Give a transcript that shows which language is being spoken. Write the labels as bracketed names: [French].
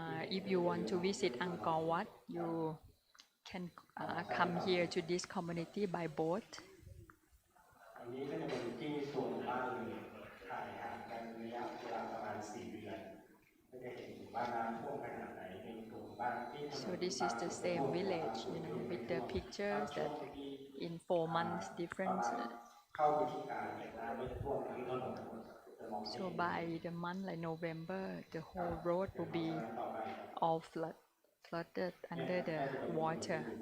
[English] If you want to visit Angkor Wat, you can come here to this community by boat. [Thai] อันนี้ก็จะเป็นที่ตัวหมู่บ้านเลยถ่ายห่างกันระยะเวลาประมาณ4 เดือนก็จะเห็นหมู่บ้านน้ำท่วมขนาดไหนในตัวหมู่บ้านที่ [English] So this is the same village, with the pictures that in 4 months difference. [Thai] เข้าไปที่การเนี่ยน้ำไม่ท่วมที่ถนน [English] So by the month like November, the whole road will be all flooded under the water.